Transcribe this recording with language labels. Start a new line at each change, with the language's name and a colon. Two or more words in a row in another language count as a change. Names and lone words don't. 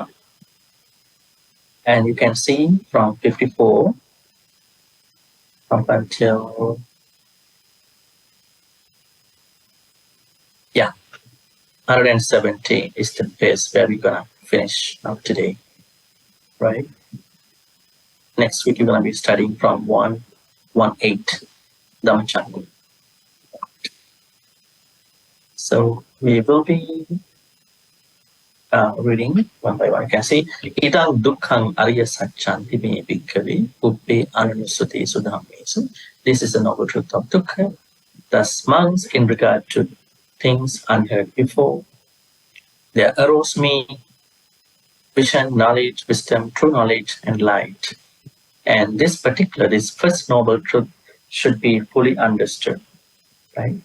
English: And you can see from 54 up until 117 is the phase where we're gonna finish up today, right? Next week, you're gonna be studying from 118, Dhammacakka. So we will be reading one by one. You can see,
Pali: Idang dukkhang ariya sacchanti me bhikkhave ubbe ananussutesu dhammesu.
English: This is the noble truth of dukkha. Thus, monks, in regard to things unheard before, there arose me vision, knowledge, wisdom, true knowledge, and light. And this first noble truth should be fully understood, right?